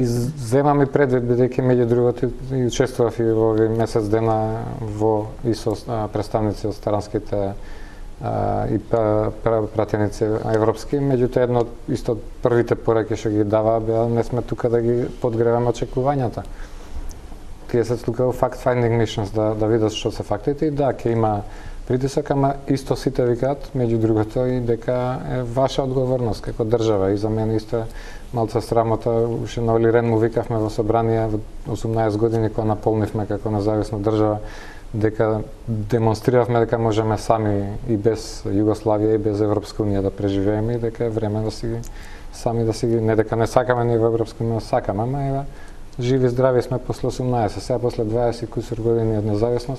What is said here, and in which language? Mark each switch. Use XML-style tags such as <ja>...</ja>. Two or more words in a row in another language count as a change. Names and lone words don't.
<mk>Земам и предвид, бидејќи меѓу другото и учествував и во овој месец дена во и со представници од странските и пратеници европски, меѓутоа едно исто првите пораки што ги дава беа не сме тука да ги подгреваме очекувањата. Тие се слукаат</mk> <en>fact-finding missions</en> <mk>да видат што се фактите и да, ќе има притисок, ама исто сите викаат, меѓу другото и дека е ваша одговорност како држава и за мене исто малце срамота, уште на Оли Рен му викавме во собрание во 18 години кога наполнивме како независна држава, дека демонстриравме дека можеме сами и без Југославија и без Европска унија да преживееме и дека е време да си сами да си не дека не сакаме ние во Европска унија, сакаме, ама ева живи здрави сме после 18, сега после 20 кусур години од независност.</mk>